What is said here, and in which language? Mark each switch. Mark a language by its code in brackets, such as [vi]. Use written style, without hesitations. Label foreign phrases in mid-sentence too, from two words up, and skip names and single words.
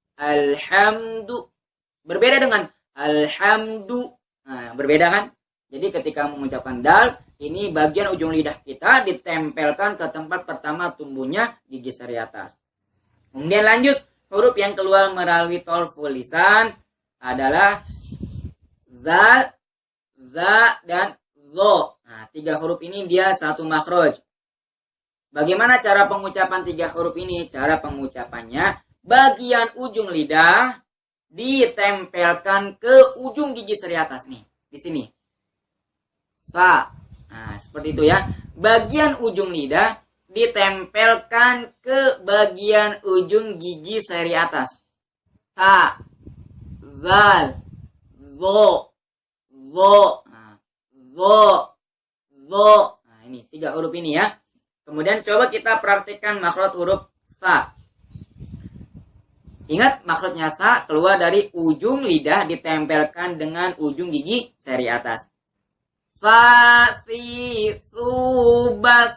[id] Berbeda dengan alhamdu. Nah, berbeda kan? Jadi ketika mengucapkan dal, ini bagian ujung lidah kita ditempelkan ke tempat pertama tumbuhnya gigi seri atas. Kemudian lanjut, huruf yang keluar melalui tolful lisan adalah zal, za, dan zo. Nah, 3 huruf ini dia satu makhraj. Bagaimana cara pengucapan 3 huruf ini? Cara pengucapannya, bagian ujung lidah ditempelkan ke ujung gigi seri atas nih, di sini. Fa. Nah, seperti itu ya. Bagian ujung lidah ditempelkan ke bagian ujung gigi seri atas. Ta, zal, zo, zo, zo, zo. Nah, ini 3 huruf ini ya. Kemudian coba kita praktikkan makhraj huruf ta. Ingat, makhrajnya ta keluar dari ujung lidah ditempelkan dengan ujung gigi seri atas. Fa, fi, subat.